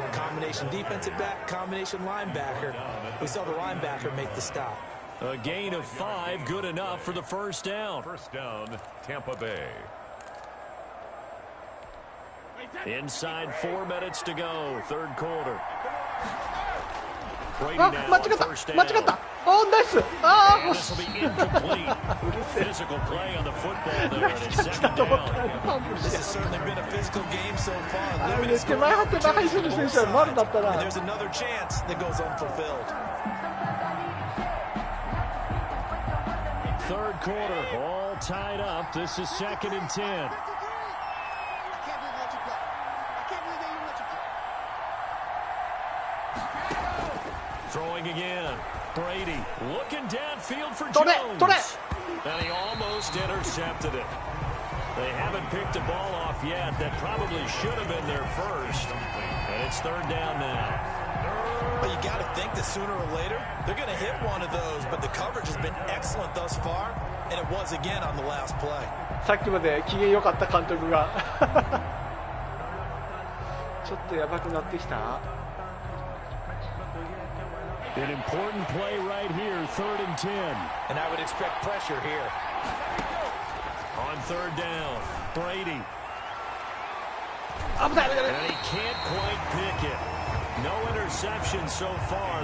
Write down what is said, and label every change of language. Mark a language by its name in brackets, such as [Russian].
[English] Combination defensive back, combination linebacker. We saw the linebacker make the stop. A gain of 5, good enough for the first down. First down, Tampa Bay. Inside 4 minutes to go, third quarter. [Japanese] 間違った間違ったナイス [English] This will be incomplete. Physical play on the football there, and it's second down. This has certainly been a physical game so far. [Japanese] 手前張って中にする選手は丸だったら [English] And there's another chance that goes unfulfilled. Third quarter, all tied up. This is 2nd and 10. Throwing again. Brady looking downfield for Jones. And he almost intercepted it. They haven't picked a ball off yet. That probably should have been their first. And it's third down now. Well, you got to think that sooner or later they're going to hit one of those, but the coverage has been excellent thus far, and it was again on the last play. [Japanese] さっきまで機嫌良かった監督がちょっとやばくなってきた。 [English] An important play right here, 3rd and 10. And I would expect pressure here. On third down, Brady. [Japanese] 危ない。 [English] And he can't quite pick it. No interception so far.